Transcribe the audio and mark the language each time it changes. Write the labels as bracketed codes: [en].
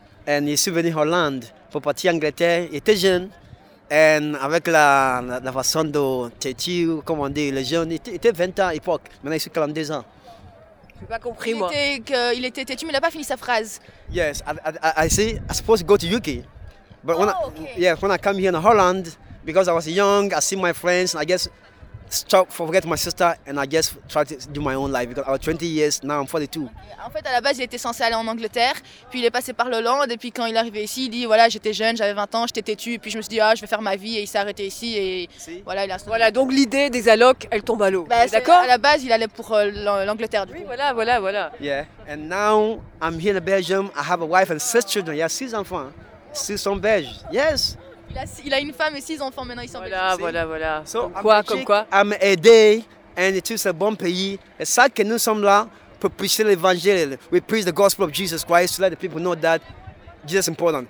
[fr] Et je suis venu en Hollande pour partir en Angleterre. J'étais jeune. Et avec la façon de têtu, comment dire, les jeunes, j'étais 20 ans à l'époque. Maintenant, je suis 42 ans. Je n'ai pas compris, moi. Il était têtu, mais il n'a pas fini sa phrase. [en] Yes, I supposed to go to UK. But when when I come here in Holland, because I was young, I see my friends, and I guess forget my sister, and I guess try to do my own life. Because I was 20 years, now I'm 42. Okay. [fr] En fait, à la base, il était censé aller en Angleterre, puis il est passé par l'Hollande, et puis quand il est arrivé ici, il dit, voilà, j'étais jeune, j'avais 20 ans, j'étais têtu, et puis je me suis dit, ah, je vais faire ma vie, et il s'est arrêté ici, et voilà. Voilà, donc l'idée des allocs, elle tombe à l'eau, d'accord? À la base, il allait pour l'Angleterre, du coup. Oui, voilà. [en] Yeah, and now I'm here in Belgium, I have a wife and six children, yeah, [fr] 6 enfants. S'ils sont belges, yes. Il a une femme et 6 enfants maintenant, ils sont belges. Voilà. So, comme quoi [en] I'm aidé, and it is a bon pays. [fr] Et ça que nous sommes là pour prêcher l'évangile. [en] We preach the gospel of Jesus Christ to let the people know that Jesus is important.